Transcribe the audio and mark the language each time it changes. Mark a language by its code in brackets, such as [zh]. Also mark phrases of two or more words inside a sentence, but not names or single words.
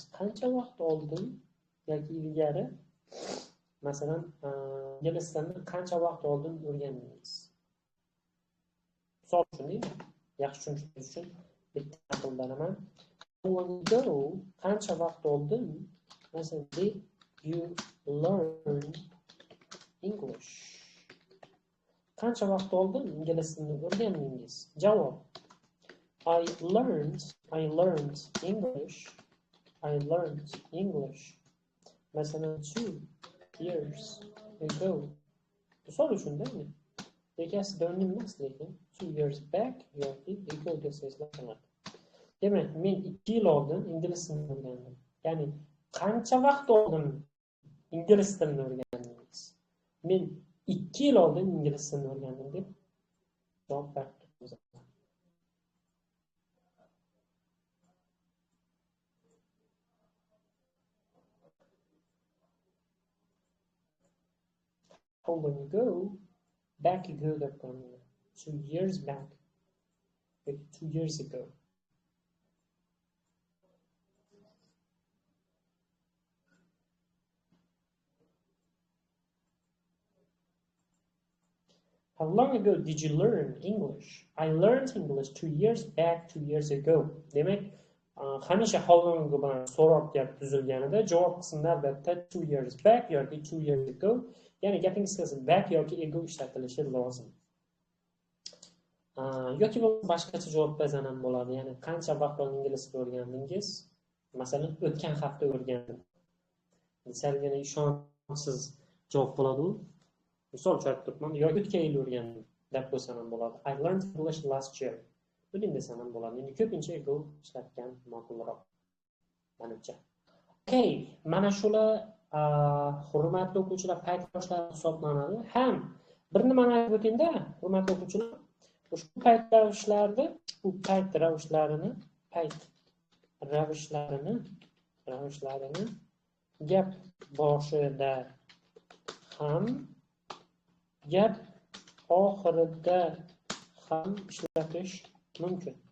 [uz] Qancha vaqt oldin yoki ilgari? Masalan, ingliz tilini qancha vaqt oldin o'rgandingiz? Misol uchun, yaxshi tushunishimiz uchun bitta naql beraman. [en] How long ago? [uz] Qancha vaqt oldin? Masalan, [en] did you learn English? [uz] Qancha vaqt oldin ingliz tilini o'rgandingiz? Javob: [en] I learned English. Masalan, 2 years ago. [uz] Misol uchun, Bekasi down emas lekin [en] 2 years back [uz] yoki equal desangizlar bo'ladi. Demak, men 2 yil oldin ingliz tilini o'rgandim. Ya'ni qancha vaqt oldin ingliz tilini o'rgandingiz? Men 2 yil oldin ingliz tilini o'rgandim deb javob berdim. [en] How long ago? Back ago [uz] deb qo'ydim. [en] 2 years back. 2 years ago. How long ago did you learn English? I learned English 2 years back, 2 years ago. [uz] Demak, hamisha [en] how long ago [uz] bilan so'roq gap tuzilganida javob qismida albatta [en] 2 years back [uz] yoki [en] 2 years ago, [uz] ya'ni gapingiz qisqasi back yoki ago ishlatilishi lozim. Yoki boshqacha javob bersan ham bo'ladi. Ya'ni qancha vaqt oldin ingliz tilini o'rgandingiz? Masalan, o'tgan hafta o'rgandim. Salgina ishonchsiz javob bo'ladi u. Misol uchun aytibman, yoki o'tgan yil o'rgandim deb qo'ysam ham bo'ladi. [en] I learned English last year. [uz] Buni desam ham bo'ladi. Endi ko'pincha ago ishlatgan ma'qulroq. Menimcha. Okay, mana shular hurmatli o'quvchilar paytdoshlari hisoblanadi. Ham bir nimani aytib o'tingda, hurmatli o'quvchilar, ushbu payt ravushlarini gap boshida ham gap oxirida ham ishlatish mumkin.